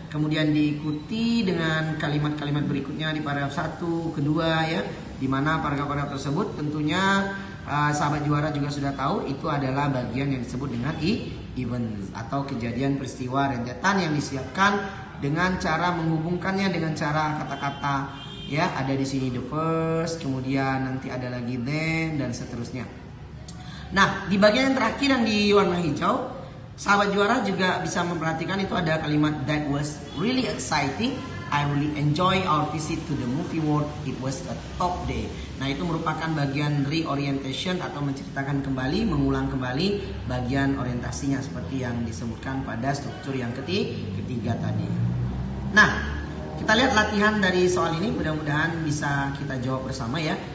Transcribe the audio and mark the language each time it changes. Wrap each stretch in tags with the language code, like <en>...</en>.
<id>Kemudian diikuti dengan kalimat-kalimat berikutnya di paragraf 1, kedua ya, di mana paragraf-paragraf tersebut tentunya sahabat juara juga sudah tahu itu adalah bagian yang disebut dengan event atau kejadian peristiwa rentetan yang disiapkan dengan cara menghubungkannya dengan cara kata-kata ya. Ada di sini the first, kemudian nanti ada lagi then, dan seterusnya. Nah, di bagian yang terakhir yang di warna hijau, sahabat juara juga bisa memperhatikan itu ada kalimat</id> <en>that was really exciting. I really enjoy our visit to the movie world. It was a top day.</en> <id>Nah, itu merupakan bagian reorientation atau menceritakan kembali, mengulang kembali bagian orientasinya seperti yang disebutkan pada struktur yang ketiga tadi. Nah, kita lihat latihan dari soal ini, mudah-mudahan bisa kita jawab bersama ya.</id>